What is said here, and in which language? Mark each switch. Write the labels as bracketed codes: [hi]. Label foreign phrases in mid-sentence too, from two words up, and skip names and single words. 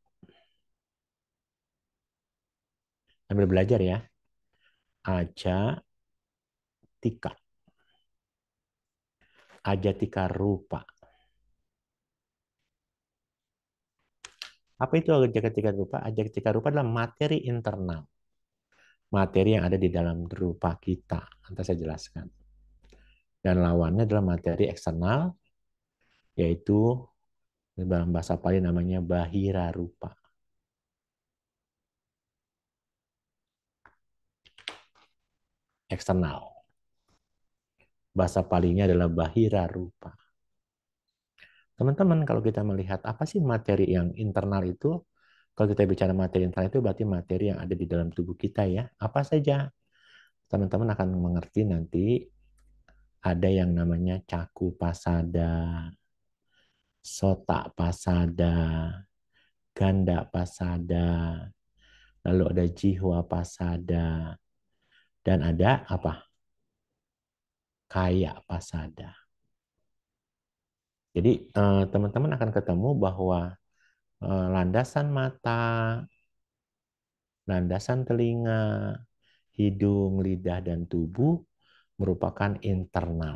[id] Sambil belajar ya. [pi] Ajatika. Ajatika rupa. [id] Apa itu [pi] ajatika rupa? [id] Ajatika rupa adalah materi internal. Materi yang ada di dalam rupa kita. Nanti saya jelaskan. Dan lawannya adalah materi eksternal, yaitu dalam bahasa Pali namanya [pi] bahira rupa. [id] Eksternal. Bahasa Palinya adalah [pi] bahira rupa. [id] Teman-teman, kalau kita melihat apa sih materi yang internal itu, kalau kita bicara materi internal itu berarti materi yang ada di dalam tubuh kita ya. Apa saja? Teman-teman akan mengerti nanti ada yang namanya [pi] caku pasada, sota pasada, ganda pasada, [id] lalu ada [pi] jihwa pasada, [id] dan ada apa? [pi] Kaya pasada. [id] Jadi teman-teman akan ketemu bahwa landasan mata, landasan telinga, hidung, lidah, dan tubuh merupakan internal.